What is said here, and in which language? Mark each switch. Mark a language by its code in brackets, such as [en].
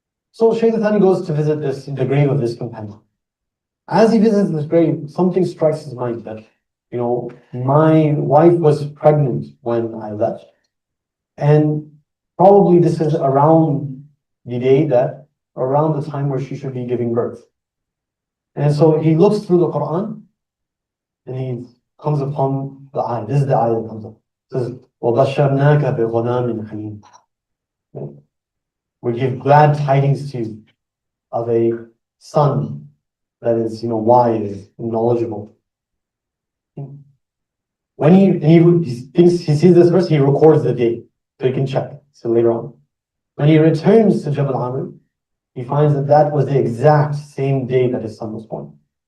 [en] So Shaykh Thani goes to visit the grave of this companion. As he visits this grave, something strikes his mind that, my wife was pregnant when I left. And probably this is around the time where she should be giving birth. And so he looks through the Quran and he comes upon the ayah. This is the ayah that comes up. It says, [ar] وَبَشَّرْنَاكَ بِغُلَامٍ حَلِيمٍ. [en] We give glad tidings to you of a son that is, wise and knowledgeable. When he sees this verse, he records the date so he can check. So later on, when he returns to Jabal Amr, he finds that was the exact same day that his son was born.